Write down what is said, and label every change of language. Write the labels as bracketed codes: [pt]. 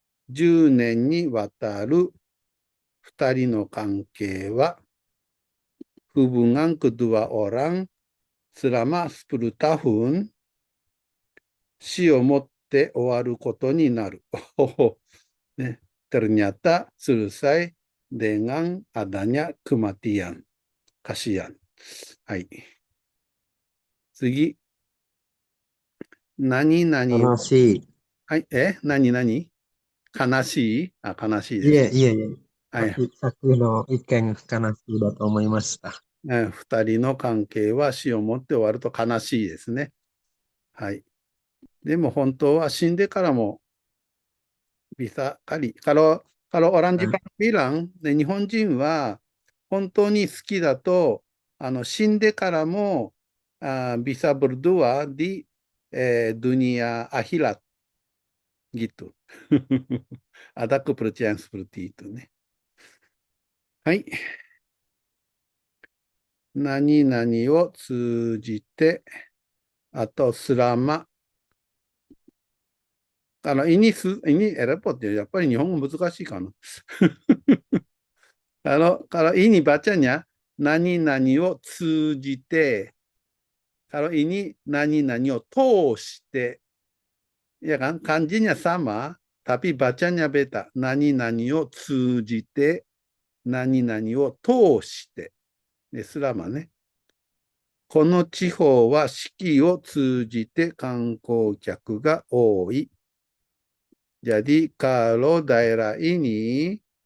[ja] 10年にわたる2人の関係は [id] hubungan kedua orang selama 10 tahun [ja] 死をもって終わることになる。 [id] ね、ternyata selesai dengan adanya kematian. Kasihan. [ja] はい。次。何々。悲しい。はい。何々悲しい悲しいです。いえ。はい。さっきの意見悲しいだと思いました。 2人の関係は死をもって終わると悲しいですね。はい。でも本当は死んでからも [id] bisa kali. Kalau orang Jepang bilang, [ja] 日本人は本当に好きだと、死んでからも [id] bisa berdua di dunia akhirat gitu. Ada kepercayaan seperti ituね。はい。 [ja] 何々を通じて、あとselama。 [id] ini repot ya, [ja] やっぱり日本語難しいかな。 [id] kalau ini bacanya, 何々を通じて、kalau ini 何々を通して、ya kan, kanjinya sama, tapi bacanya beda. [ja] 何々を通じて、何々を通して、selamaね。この地方は四季を通じて観光客が多い。 [id] Jadi kalau daerah ini